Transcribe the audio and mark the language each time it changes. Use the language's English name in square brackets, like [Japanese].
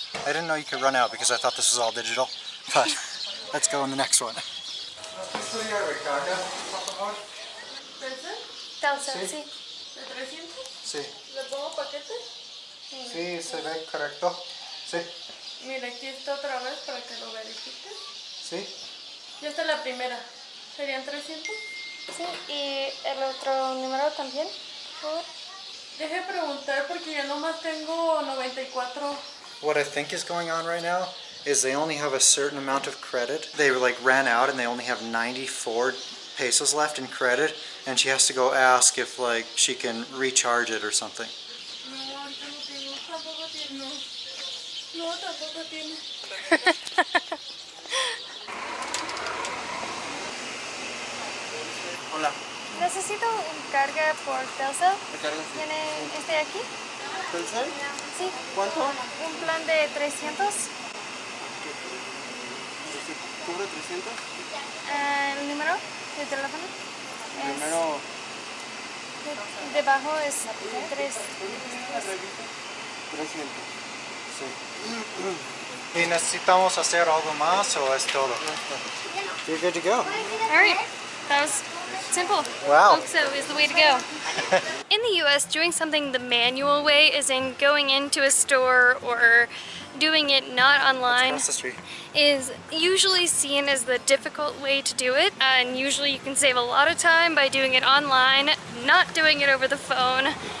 [English] I didn't know you could run out because I thought this was all digital, but let's go on the next one. [Spanish] ¿Nos gustaría recarga, por favor? Telcel, Sí. sí. ¿De 300? Sí. ¿Le pongo paquete? Sí, se ve correcto. Sí. Mira, aquí está otra vez para que lo verifiques. Sí. Ya está la primera. ¿Serían 300? Sí, y el otro número también, por favor. Deje preguntar porque yo nomás tengo 94. [English] What I think is going on right now is they only have a certain amount of credit. They like ran out and they only have 94 pesos left in credit, and she has to go ask if like she can recharge it or something. [Spanish] No, ahorita no tengo. Tampoco tiene. No, tampoco tiene. Hola. Necesito un carga por Telcel. ¿Recarga? ¿Tiene este aquí? ¿Telcel? Sí. ¿Cuánto? Un plan de 300. ¿Cubre 300? El número de teléfono es Primero. debajo es 3. 300. Sí. ¿Y necesitamos hacer algo más o es todo? [English] You're good to go. All right, that was simple. Wow. Oxo is the way to go. In the US, doing something the manual way is in going into a store or doing it not online Across the street. is usually seen as the difficult way to do it, and usually you can save a lot of time by doing it online, not doing it over the phone.